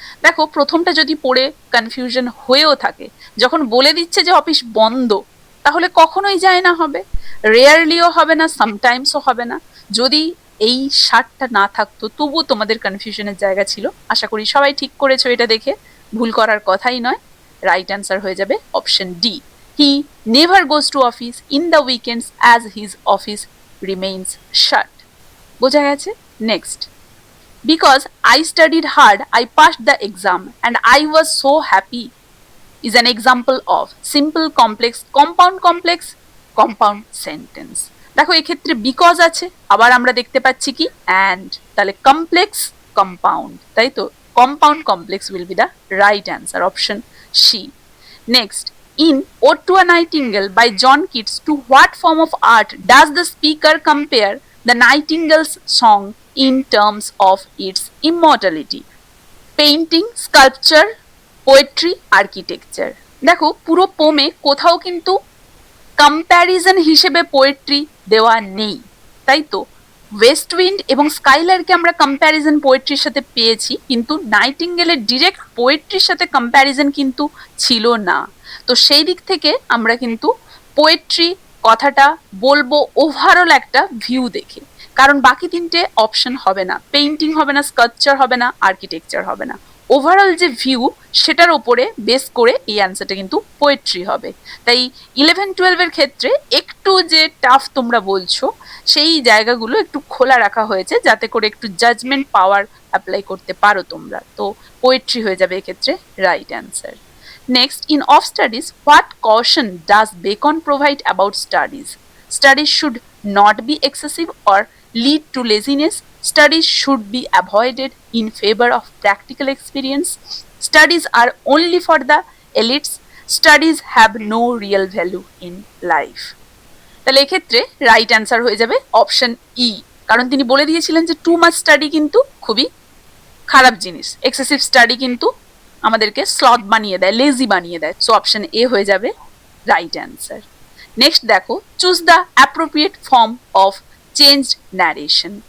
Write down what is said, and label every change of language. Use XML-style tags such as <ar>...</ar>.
<bn>দেখো, প্রথমটা যদি পড়ে কনফিউশন হয়েও থাকে, যখন বলে দিচ্ছে যে অফিস বন্ধ, তাহলে কখনোই যায় না হবে, রেয়ারলিও হবে না, সামটাইমসও হবে না। যদি এই শার্টটা না থাকতো তবুও তোমাদের কনফিউশনের জায়গা ছিল। আশা করি সবাই ঠিক করেছো, এটা দেখে ভুল করার কথাই নয়। রাইট অ্যান্সার হয়ে যাবে option D.</bn> <en>He never goes to office in the weekends as his office remains shut.</en> <bn>বোঝা গেছে?</bn> <en>Next. Because I studied hard, I passed the exam and I was so happy is an example of simple complex, compound sentence.</en> <bn>দেখো, এক্ষেত্রে because আছে, আবার আমরা দেখতে পাচ্ছি কি অ্যান্ড, তাহলে কমপ্লেক্স কম্পাউন্ড, তাই তো compound complex</bn> <en>will be the right answer, option C. Next, in Ode to a Nightingale by John Keats, to what form of art does the speaker compare the Nightingale's song in terms of its immortality?</en> <bn>Painting, sculpture, poetry, architecture. দেখো, পুরো পোমে কোথাও কিন্তু comparison হিসেবে poetry দেওয়া নেই, তাই তো West wind এবং স্কাইলারকে আমরা কম্প্যারিজন পোয়েট্রির সাথে পেয়েছি, কিন্তু নাইটিঙ্গেলের ডিরেক্ট পোয়েট্রির সাথে কম্প্যারিজন কিন্তু ছিল না। তো সেই দিক থেকে আমরা কিন্তু পোয়েট্রি কথাটা বলবো ওভারঅল একটা ভিউ দেখে, কারণ বাকি তিনটে অপশন হবে না। পেইন্টিং হবে না, স্কাল্পচার হবে না, আর্কিটেকচার হবে না। ওভারঅল যে ভিউ, সেটার ওপরে বেস করে এই অ্যান্সারটা কিন্তু পোয়েট্রি হবে। তাই 11-12-এর ক্ষেত্রে একটু যে টাফ তোমরা বলছো, সেই জায়গাগুলো একটু খোলা রাখা হয়েছে যাতে করে একটু জাজমেন্ট পাওয়ার অ্যাপ্লাই করতে পারো তোমরা। তো পোয়েট্রি হয়ে যাবে এক্ষেত্রে right answer.</bn> <en>Next, in Of Studies, what caution does Bacon provide about studies? Studies should not be excessive or lead to laziness. Studies should be avoided in favor of practical experience. Studies are only for the elites. Studies have no real value in life.</en> <bn>তাহলে এক্ষেত্রে right answer হয়ে যাবে option E, কারণ তিনি বলে দিয়েছিলেন যে too much study কিন্তু খুবই খারাপ জিনিস, এক্সেসিভ স্টাডি কিন্তু আমাদেরকে স্লথ বানিয়ে দেয়, লেজি বানিয়ে দেয়। সো অপশন এ হয়ে যাবে রাইট অ্যান্সার। নেক্সট দেখো,</bn> <en>Choose the appropriate form of changed narration.</en>